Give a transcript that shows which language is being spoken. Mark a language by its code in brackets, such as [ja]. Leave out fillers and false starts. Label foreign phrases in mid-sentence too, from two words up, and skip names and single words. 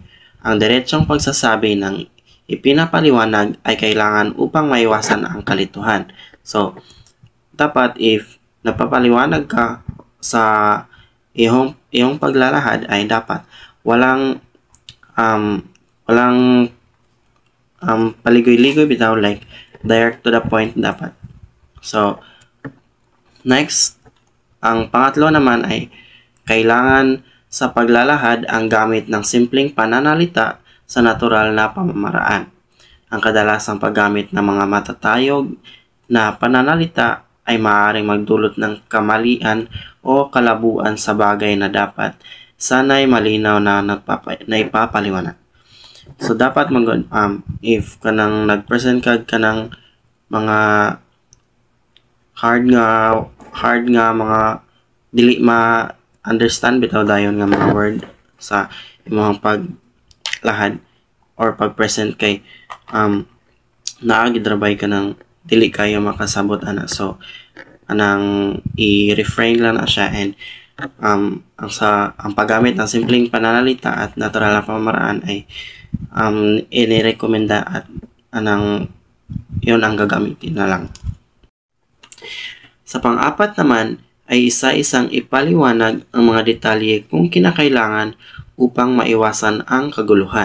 [tl] Ang diretsong pagsasabi ng ipinapaliwanag ay kailangan upang maiwasan ang kalituhan. So, dapat if napapaliwanag ka sa iyong paglalahad ay dapat walang paligoy-ligoy bitaw, [en] like direct to the point dapat. So next, [tl] ang pangatlo naman ay kailangan sa paglalahad ang gamit ng simpleng pananalita sa natural na pamamaraan. Ang kadalasang paggamit ng mga matatayog na pananalita ay maaaring magdulot ng kamalian o kalabuan sa bagay na dapat sanay malinaw na ipapaliwanag. [ceb] So dapat if kanang nag-present kanang mga hard nga mga dili ma-understand bitaw dayon nga mga word sa imong paglahad or pag-present kay naagidrabay ka ng dili kayo makasabot ana. So anang i-refrain lang na siya, [tl] and ang paggamit ng simpleng pananalita at natural na pamamaraan ay inirekomenda at anang yun ang gagamitin na lang. Sa pang-apat naman ay isa-isang ipaliwanag ang mga detalye kung kinakailangan upang maiwasan ang kaguluhan.